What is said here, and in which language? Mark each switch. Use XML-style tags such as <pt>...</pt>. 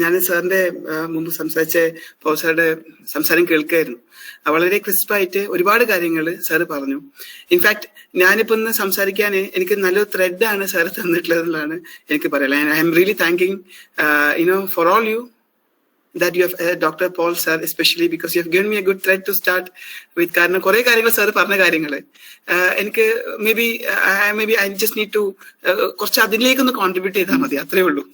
<ml>ഞാൻ സാറിന്റെ മുമ്പ് സംസാരിച്ച സാറുടെ സംസാരം കേൾക്കായിരുന്നു. വളരെ ക്രിസ്പായിട്ട് ഒരുപാട് കാര്യങ്ങൾ സാറ് പറഞ്ഞു. ഇൻഫാക്ട് ഞാനിപ്പോ ഇന്ന് സംസാരിക്കാൻ എനിക്ക് നല്ലൊരു ത്രെഡാണ് സാർ തന്നിട്ടുള്ളത് എന്നുള്ളതാണ് എനിക്ക് പറയാം.</ml> <en>I am really thanking for all you that you have, Dr. Paul sir especially, because you have given me a good thread to start with.</en> <ml>കാരണം കുറെ കാര്യങ്ങൾ സാർ പറഞ്ഞ കാര്യങ്ങൾ എനിക്ക്</ml> <en>maybe I just need to</en> <ml>കുറച്ച് അതിലേക്കൊന്ന് contribute ചെയ്താൽ മതി, അത്രേ ഉള്ളൂ.</ml>